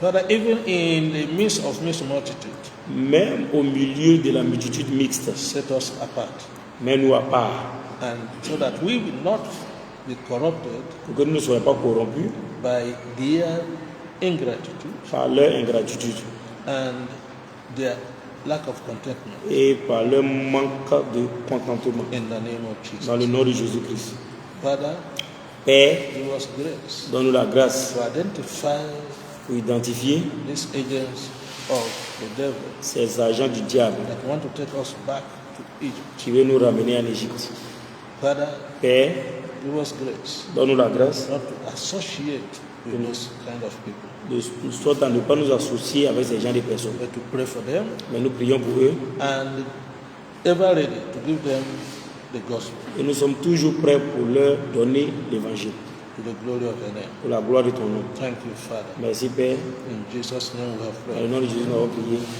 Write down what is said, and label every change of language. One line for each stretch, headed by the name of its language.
English: even in the midst of mixed multitude,
French: même au milieu de la multitude mixte,
English: set us apart.
French: mets-nous à part,
English: And so that we will not be corrupted
French: pour que nous ne soyons pas corrompus
English: by their ingratitude
French: par leur ingratitude
English: and their lack of contentment.
French: et par leur manque de contentement.
English: In the name of Jesus.
French: Dans le nom de Jésus-Christ.
English: Father,
French: Père,
English: give us grace
French: donne-nous la grâce
English: to identify
French: pour identifier
English: these agents of the devil
French: ces agents du diable
English: that want to take us back to Egypt.
French: qui veulent nous ramener en Égypte.
English: Father,
French: Père,
English: give us grace
French: donne-nous la grâce
English: not to associate with those kind of people,
French: soit à ne pas nous associer avec ces gens de personnes.
English: but to pray for them
French: Mais nous prions pour eux
English: and ever ready to give them the gospel
French: et nous sommes toujours prêts pour leur donner l'évangile.
English: to the glory of the name.
French: Pour la gloire de ton nom.
English: Thank you, Father.
French: Merci Père.
English: In Jesus' name we have
French: Dans le nom de Jésus, nous avons prié.